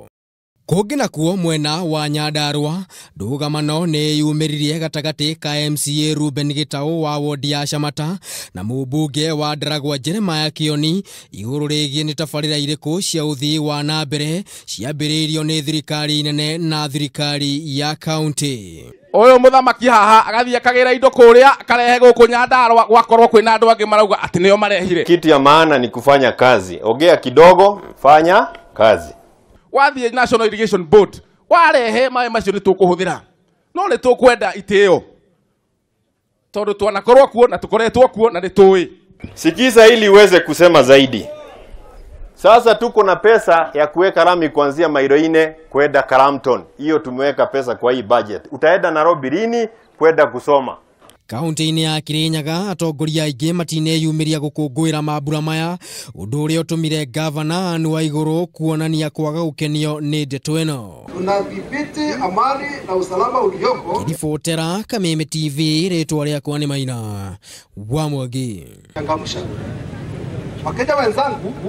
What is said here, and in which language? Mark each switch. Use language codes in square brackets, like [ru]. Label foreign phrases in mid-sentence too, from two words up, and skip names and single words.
[ki] Kungi nakuo mwena wa Nyandarua, ndugamano ni yumiririe gatagati ka MCA Ruben Gitau wa wodi ya Shamata na mubunge wa Ndaragwa Jeremiah Kioni iguru rigie ni tabarira iriku cia uthii wa nambere ciambiriirio ni thirikari nene na thirikari ya kaunti. Oyo muthamaki haha agathie akagira indo kuria akarehe guku Nyandarua gwakorwo kwina andu angi marauga ati niyo marehire. [sw] Kitu ya maana ni kufanya kazi. Ongea kidogo, fanya kazi. [ki] Wathie National Irrigation Board warehe mawe macio ni tukuhuthira no ni tukwenda itio tondu twanakorwo kuo na tukoretwo kuo na ni tui. [sw] Sikiza ili uweze kusema zaidi. Sasa tuko na pesa ya kuweka rami kuanzia mailo 4 kwenda Karamton. Hiyo tumeweka pesa kwa hii budget. Utaenda Nairobi lini kwenda kusoma? [ki] Kaunti-ini ya Kirinyaga atongoria aingi matineyumiria gukungwira mabura maya undu uria utumire gavana Anne Waiguru kuonania kwaga gukenio ni ndeto ino. [sw] Tunadhibiti amani na usalama ulioko. [ki] Ribotera Kameme TV, ritwa riakwa ni Maina wa Mwangi. [sw] Wakenya wenzangu